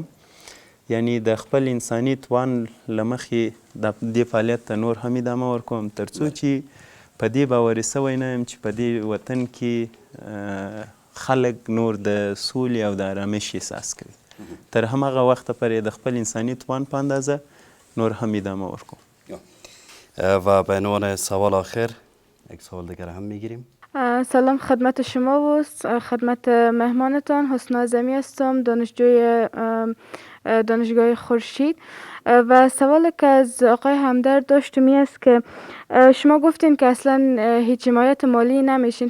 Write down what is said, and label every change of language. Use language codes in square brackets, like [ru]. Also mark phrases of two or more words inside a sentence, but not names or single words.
[ps] یعنی د خپل انساني توان له مخې د دې فعالیت ته نور هم ادامه ورکوم، تر څو چې په دې باوري سوی نه یم چې په دې وطن کې خلک نور د سولې او د ارامش احساس کوي. تر همغه وخته پورې د خپل انساني توان په اندازه نور هم ادامه ورکوم. [fa] و به عنوان سوال آخر یک سوال دیگر هم میگیریم. سلام خدمت شما و خدمت مهمانتان. حسن اعظمی هستم، دانشجوی دانشگاه خورشید. و سوال که از آقای همدرد داشتم این است که شما گفتین که اصلا هیچ حمایت مالی نمیشین.